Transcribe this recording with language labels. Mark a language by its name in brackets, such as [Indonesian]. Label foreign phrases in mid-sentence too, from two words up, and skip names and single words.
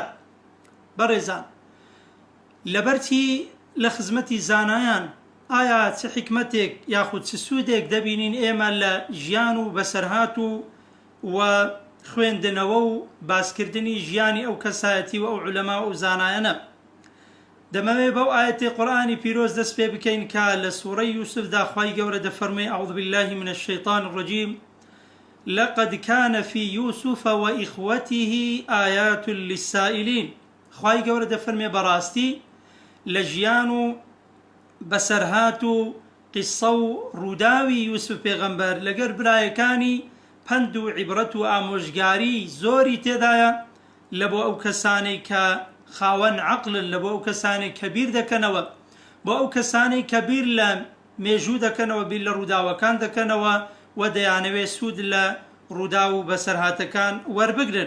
[Central Kurdish] بەڕێزان، لەبەرچی لە خزمەتی زانایان ئایا چه حکمتێک یاخود چ سوودێک دەبینین ئێمە لە ژیان و بەسەرهات و خوێندنەوە و باسکردنی ژیانی ئەو کەسایەتی و ئەو عولەما و زانایانە؟ دەمەوێت بەو ئاەتی قورئانی پیرۆز دەست پێ بکەین کە لە سوورەی یوسفدا خوای گەورە دەفەرمێ: [Arabic] أعوذ بالله من الشيطان الرجيم لقد كان في يوسف وإخوته آيات للسائلين. [Central Kurdish] خوای گەورە دەفەرمێ بەڕاستی لە ژیان و بەسەرهات و قیسە و ڕووداوی یوسف پێغەمبەر لەگەر برایەکانی پند و عیبرەت و ئامۆژگاری زۆری تێدایە لە بۆ ئەو کەسانەی کە خاوەن عەقلن، لە بۆ ئەو کەسانەی کە بیر دەکەنەوە، بۆ ئەو کەسانەی کە بیر لە مێژوو دەکەنەوە، بیر لە ڕووداوەکان دەکەنەوە و دەیانەوێت سوود لە ڕوودا و بەسەرهاتەکان وەربگرن.